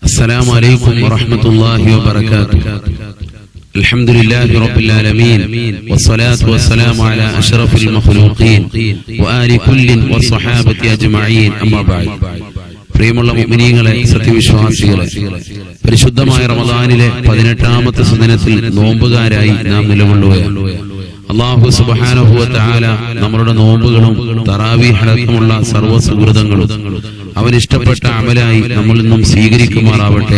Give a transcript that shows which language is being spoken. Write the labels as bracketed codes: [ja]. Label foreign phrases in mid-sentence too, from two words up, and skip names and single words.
[ar] السلام عليكم ورحمة الله وبركاته. الحمد لله رب العالمين والصلاة والسلام على أشرف المخلوقين وآل كل والصحابة أجمعين أما بعد. [ml] പ്രിയമുള്ള മുഅ്മിനീങ്ങളെ, സത്യവിശ്വാസികളെ, പരിശുദ്ധമായ റമദാനിലെ 18ാമത്തെ സുദിനത്തിൽ നോമ്പുകാരായി നാം നിലകൊള്ളുകയാണ്. [ar] الله سبحانه وتعالى [ml] നമ്മുടെ നോമ്പുകളും തറാവീഹ് അടക്കമുള്ള സർവ്വ സുകൃതങ്ങളും അവൻ ഇഷ്ടപ്പെട്ട അമലായി നമ്മളിൽ നിന്നും സ്വീകരിക്കുമാറാവട്ടെ.